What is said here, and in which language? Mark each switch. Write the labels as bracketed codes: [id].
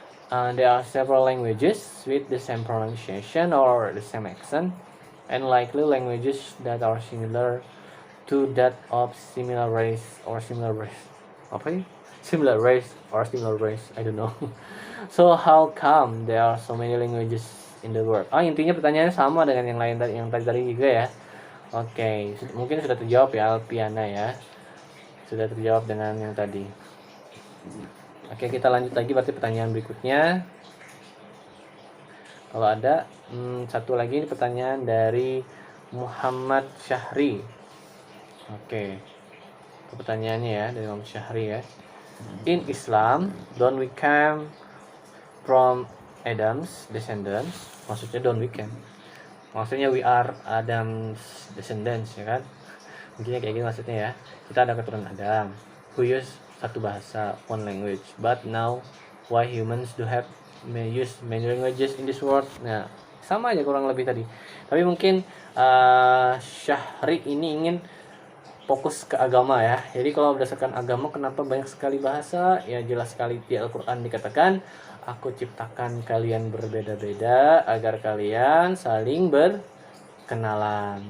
[en] There are several languages with the same pronunciation or the same accent, and likely languages that are similar to that of similar race or similar race. [id] Apa ya? [en] Similar race or similar race, I don't know. So how come there are so many languages in the world? [id] Intinya pertanyaannya sama dengan yang lain yang tadi juga ya. Oke, mungkin sudah terjawab ya Alpiana ya. Sudah terjawab dengan yang tadi. Oke, kita lanjut lagi berarti pertanyaan berikutnya. Kalau ada satu lagi ini pertanyaan dari Muhammad Syahri. Oke. Pertanyaannya ya dari Muhammad Syahri ya. [en] In Islam, don't we come from Adam's descendants? [id] Maksudnya [en] don't we come? [id] Maksudnya [en] we are Adam's descendants [id] ya kan? Mungkin kayak gitu maksudnya ya. Kita ada keturunan Adam. [en] Who use [id] satu bahasa, [en] one language. But now, why humans do have use many languages in this world? [id] Nah, sama aja kurang lebih tadi. Tapi mungkin Syahri ini ingin fokus ke agama ya. Jadi kalau berdasarkan agama kenapa banyak sekali bahasa? Ya jelas sekali di Al-Qur'an dikatakan, aku ciptakan kalian berbeda-beda agar kalian saling berkenalan.